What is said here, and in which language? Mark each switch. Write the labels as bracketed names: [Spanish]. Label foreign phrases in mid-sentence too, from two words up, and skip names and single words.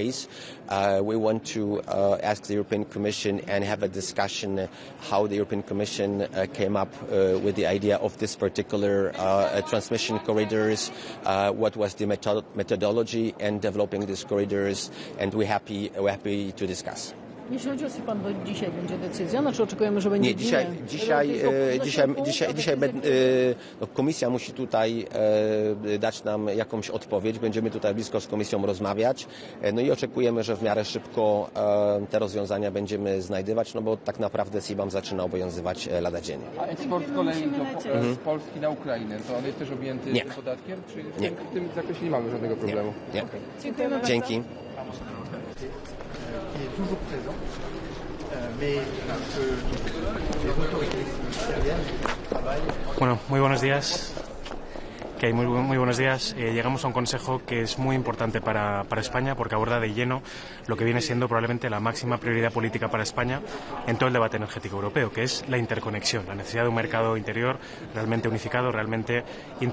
[English] We want to ask the European Commission and have a discussion how the European Commission came up with the idea of this particular transmission corridors, what was the methodology in developing these corridors, and we're happy to discuss. [Polish] Jeśli chodzi o SIPAN, to dzisiaj będzie decyzja, znaczy oczekujemy, że będzie komisja musi tutaj dać nam jakąś odpowiedź. Będziemy tutaj blisko z komisją rozmawiać. No i oczekujemy, że w miarę szybko te rozwiązania będziemy znajdywać, no bo tak naprawdę CBAM zaczyna obowiązywać lada dzień. A eksport z kolei z Polski na Ukrainę, to on jest też objęty tym podatkiem? Czy nie. W tym zakresie nie mamy żadnego problemu? Nie. Okay. Dziękujemy. Dzięki. [Spanish] Bueno, muy buenos días. Muy buenos días. Llegamos a un consejo que es muy importante para España porque aborda de lleno lo que viene siendo probablemente la máxima prioridad política para España en todo el debate energético europeo, que es la interconexión, la necesidad de un mercado interior realmente unificado, realmente interconectado.